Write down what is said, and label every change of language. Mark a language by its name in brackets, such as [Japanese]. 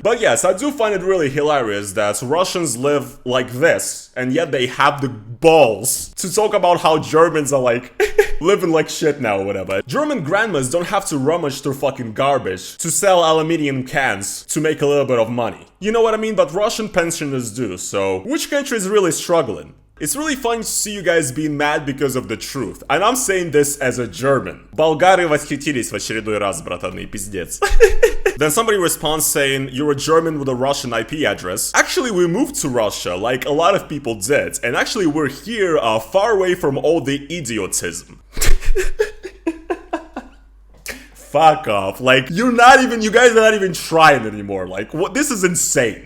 [English] But yes, I do find it really hilarious that Russians live like this, and yet they have the balls to talk about how Germans are like living like shit now or whatever. German grandmas don't have to rummage through fucking garbage to sell aluminium cans to make a little bit of money. You know what I mean? But Russian pensioners do, so which country is really struggling? It's really fun to see you guys being mad because of the truth. And I'm saying this as a German. [Russian] Болгары восхитились в очередной раз, братаны, пиздец. [English] Then somebody responds saying, you're a German with a Russian IP address. Actually, we moved to Russia, like a lot of people did. And actually, we're here far away from all the idiotism. Fuck off. Like, you guys are not even trying anymore. Like, what? This is insane.